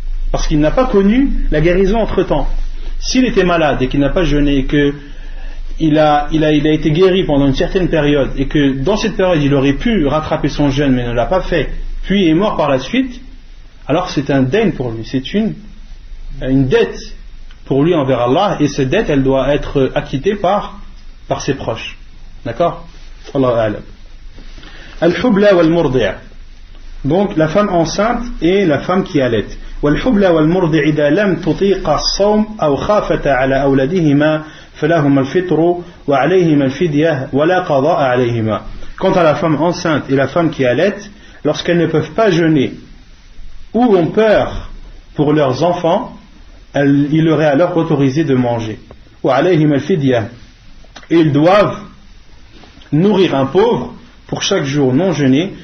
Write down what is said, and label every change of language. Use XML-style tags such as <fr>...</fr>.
<fr>Parce qu'il n'a pas connu la guérison entre-temps. S'il était malade et qu'il n'a pas jeûné et qu'il a été guéri pendant une certaine période et que dans cette période il aurait pu rattraper son jeûne mais ne l'a pas fait, puis est mort par la suite, alors c'est un dayn pour lui, c'est une dette pour lui envers Allah, et cette dette elle doit être acquittée par ses proches. D'accord? Allahu a'lam.</fr> <ar>Al-hubla wal-murdi'.</ar> <fr>Donc la femme enceinte et la femme qui allait.</fr> <ar>والحبلى والمرضع إذا لم تطيق الصوم أو خافتا على أولادهما فلهما الفطر وعليهما الفدية ولا قضاء عليهما.</ar> <fr>Quant à la femme enceinte et la femme qui allait, lorsqu'elles ne peuvent pas jeûner ou ont peur pour leurs enfants, il leur est alors autorisé de manger.</fr> <ar>وعليهما الفدية.</ar> <fr>Et ils doivent nourrir un pauvre pour chaque jour non jeûné.</fr>